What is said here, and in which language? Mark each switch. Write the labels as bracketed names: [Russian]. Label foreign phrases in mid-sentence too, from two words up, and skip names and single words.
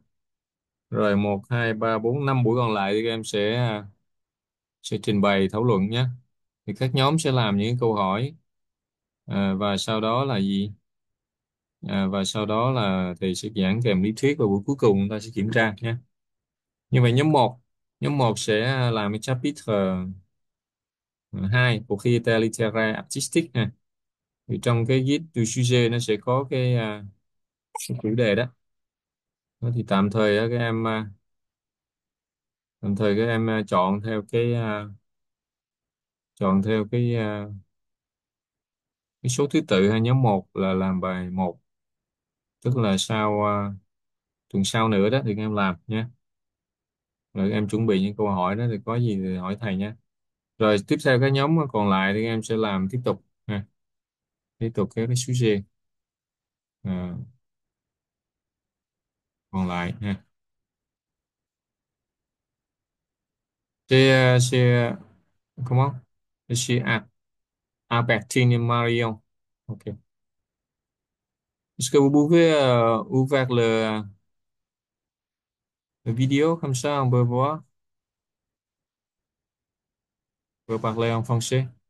[Vietnamese] Rồi một 2 3 4 5 buổi còn lại thì các em sẽ trình bày thảo luận nhé. Thì các nhóm sẽ làm những câu hỏi. Và sau đó là gì? Và sau đó là thầy sẽ giảng kèm lý thuyết và buổi cuối cùng chúng ta sẽ kiểm tra nhé. Như vậy nhóm một sẽ làm cái [French] chapitre 2 propriété littéraire artistique [Vietnamese] ha. Thì trong cái [French] guide du sujet [Vietnamese] nó sẽ có cái chủ đề đó. Đó thì tạm thời các em chọn theo cái số thứ tự ha. Nhóm một là làm bài một, tức là tuần sau nữa đó thì các em làm nhé. Rồi các em chuẩn bị những câu hỏi đó, thì có gì thì hỏi thầy nhé. Rồi tiếp theo các nhóm còn lại thì các em sẽ làm tiếp tục ha. Tiếp tục cái sujet còn lại ha. [French] C'est comment? Je suis Albertine et Marion. Ok. Est-ce que vous pouvez ouvrir le vidéo comme ça on peut voir, on peut parler en français.